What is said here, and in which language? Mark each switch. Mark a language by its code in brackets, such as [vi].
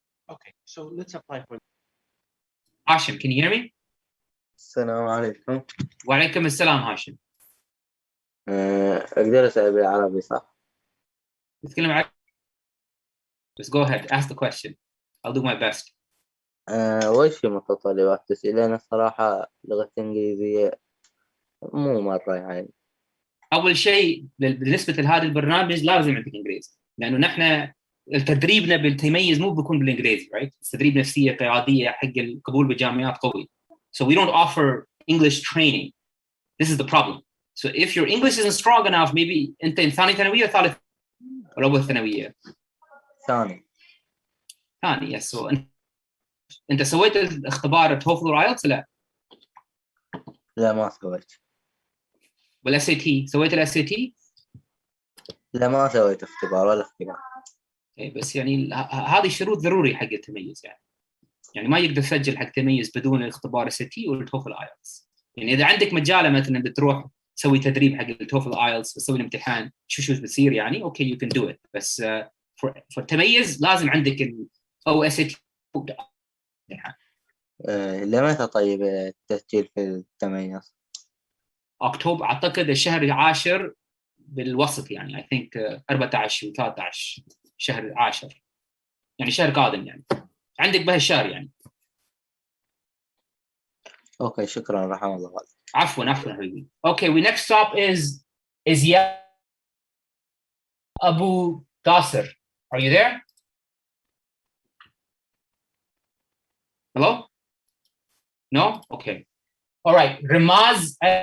[en] Okay, so let's apply for. Hashim, can you hear me? [ar] السلام عليكم. وعليكم السلام هاشم. أقدر أسأل بالعربي صح؟ تتكلم عربي؟ [en] Just go ahead, ask the question. I'll do my best. [ar] وش متطلبات تسأل؟ أنا الصراحة لغة الإنجليزية مو مرة يعني. أول شيء بالنسبة لهذا البرنامج لازم عندك إنجليزي، لأنه نحن تدريبنا بالتميز مو بيكون بالإنجليزي، right؟ تدريب نفسية قيادية حق القبول بالجامعات قوي. [en] So we don't offer English training. This is the problem. So if your English isn't strong enough, maybe [ar] أنت ثاني ثانوية ثالث ولا أول ثانوية؟ ثاني. ثاني. Yes. So أنت سويت الاختبار TOEFL or IELTS لا؟ لا ما سويت. والSAT سويت الSAT؟ لا ما سويت اختبار ولا اختبار. بس يعني هذه شروط ضروري حق التميز يعني ما يقدر يسجل حق تميز بدون الاختبار SAT والتوفل IELTS. يعني إذا عندك مجال مثلا بتروح تسوي تدريب حق التوفل IELTS وتسوي الامتحان شو بتصير يعني أوكي [en] you can do it. [ar] بس for تميز لازم عندك أو SAT. لمتى طيب التسجيل في التميز؟ أكتوبر أعتقد الشهر 10 بالوسط يعني [en] I think [ar] 14 و13 شهر 10 يعني شهر قادم يعني عندك بهالشهر يعني. اوكي شكرا رحم الله والديك. عفوا حبيبي. [en] Okay, we next stop is Abu Dasir. Are you there? Hello? No? Okay. All right. Ramaz